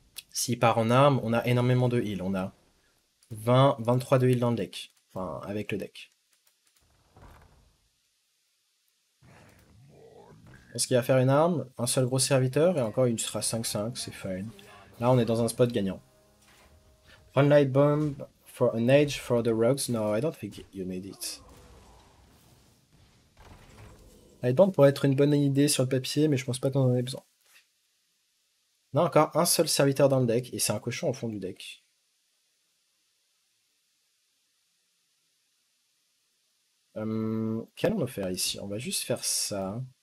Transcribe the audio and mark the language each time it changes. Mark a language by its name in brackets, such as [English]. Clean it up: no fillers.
[French] S'il part en arme, on a énormément de heal. On a 20, 23 de heal dans le deck. Enfin, avec le deck. Est-ce qu'il va faire une arme? Un seul gros serviteur, et encore il sera 5-5, c'est fine. Là, on est dans un spot gagnant. [English] One light bomb for an age for the rogues. No, I don't think you need it. [French] Light bomb pourrait être une bonne idée sur le papier, mais je pense pas qu'on en ait besoin. On a encore un seul serviteur dans le deck, et c'est un cochon au fond du deck. Qu'allons-nous faire ici? On va juste faire ça.